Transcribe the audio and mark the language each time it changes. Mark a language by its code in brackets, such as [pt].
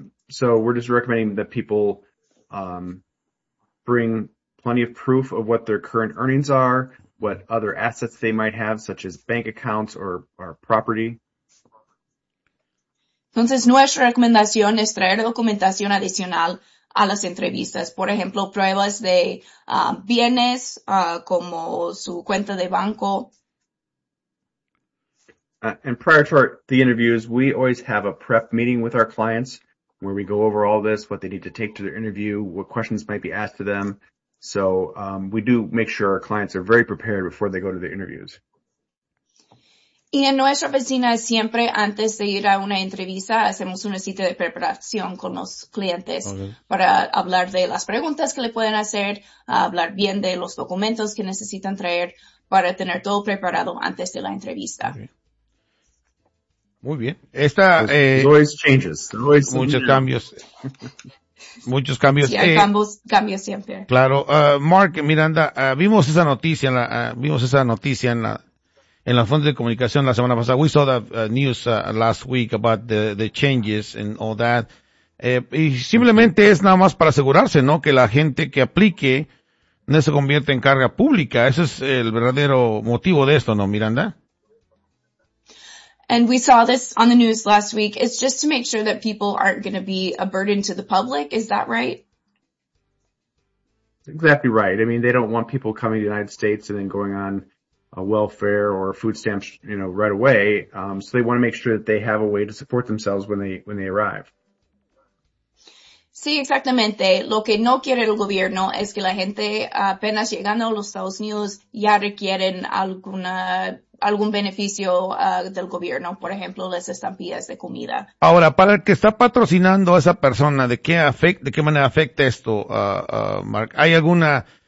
[en] So we're just recommending that people bring plenty of proof of what their current earnings are, what other assets they might have, such as bank accounts or property. [es] Entonces, nuestra recomendación es traer documentación adicional a las entrevistas. Por ejemplo, pruebas de bienes, como su cuenta de banco. [en] And prior to the interviews, we always have a prep meeting with our clients, where we go over all this, what they need to take to their interview, what questions might be asked to them. So we do make sure our clients are very prepared before they go to the interviews. [es] Y en nuestra oficina siempre antes de ir a una entrevista hacemos una cita de preparación con los clientes para hablar de las preguntas que le pueden hacer, hablar bien de los documentos que necesitan traer para tener todo preparado antes de la entrevista. [en] Okay. [es] Muy bien. [en] Always changes. Always [es] muchos cambios. Muchos cambios. Sí, hay cambios siempre. Claro. Mark Miranda, vimos esa noticia en la fuente de comunicación la semana pasada. [en] We saw the news last week about the changes and all that. [es] Y simplemente es nada más para asegurarse, ¿no? Que la gente que aplique no se convierta en carga pública. Ese es el verdadero motivo de esto, ¿no, Miranda? [en] And we saw this on the news last week. It's just to make sure that people aren't going to be a burden to the public. Is that right? Exactly right. I mean, they don't want people coming to the United States and then going on a welfare or food stamps, you know, right away. So they want to make sure that they have a way to support themselves when they arrive. [es] Sí, exactamente. Lo que no quiere el gobierno es que la gente apenas llegando a los Estados Unidos ya requieren algún beneficio del gobierno, por ejemplo, las estampillas de comida. Ahora, para el que está patrocinando a esa persona, ¿de qué manera afecta esto, Mark? ¿Hay alguna